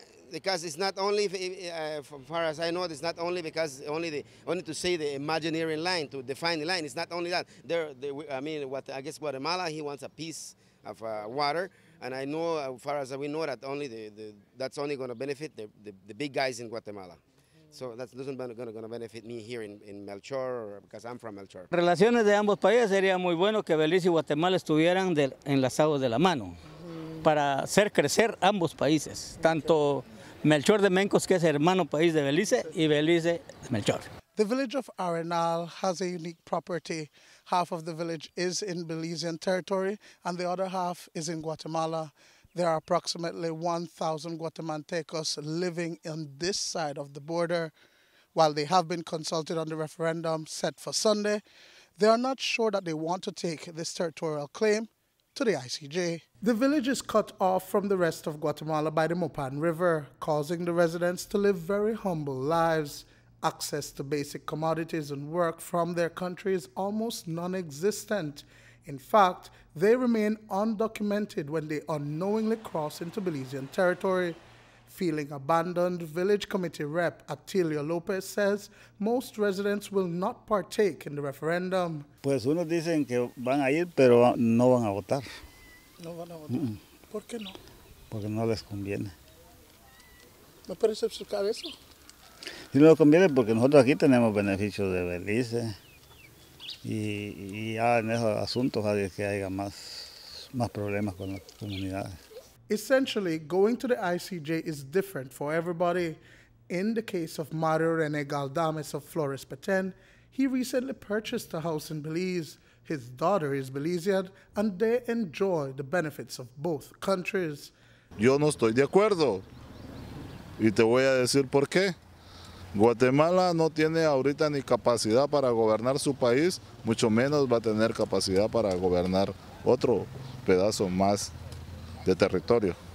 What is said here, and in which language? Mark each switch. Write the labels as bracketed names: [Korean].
[English] Because it's not only, as far as I know, it's not only because only to say the imaginary line, to define the line. It's not only that. I guess Guatemala, he wants a piece of water, and I know, as far as we know, that only that's only going to benefit the big guys in Guatemala. So that doesn't going to benefit me here in Melchor, because I'm from Melchor. [Spanish] Relaciones de ambos países sería muy bueno que Belice y Guatemala estuvieran enlazados de la mano para hacer crecer ambos países, tanto Melchor de Mencos, que es hermano país de Belice, y Belice de Melchor. [English] The village of Arenal has a unique property. Half of the village is in Belizean territory and the other half is in Guatemala. There are approximately 1,000 Guatemaltecos living on this side of the border. While they have been consulted on the referendum set for Sunday, they are not sure that they want to take this territorial claim to the ICJ. The village is cut off from the rest of Guatemala by the Mopan River, causing the residents to live very humble lives. Access to basic commodities and work from their country is almost non-existent. In fact, they remain undocumented when they unknowingly cross into Belizean territory. Feeling abandoned, village committee rep Atilio Lopez says most residents will not partake in the referendum. [Spanish] Pues unos dicen que van a ir, pero no van a votar. No van a votar. ¿Por qué no? Porque no les conviene. ¿Me puedes explicar eso? Si no les conviene porque nosotros aquí tenemos beneficios de Belice y ya en esos asuntos hay que haya más problemas con las comunidades. [English] Essentially, going to the ICJ is different for everybody. In the case of Mario Rene Galdames of Flores Petén, he recently purchased a house in Belize. His daughter is Belizean, and they enjoy the benefits of both countries. [Spanish] Yo no estoy de acuerdo, y te voy a decir por qué. Guatemala no tiene ahorita ni capacidad para gobernar su país, mucho menos va a tener capacidad para gobernar otro pedazo más de territorio.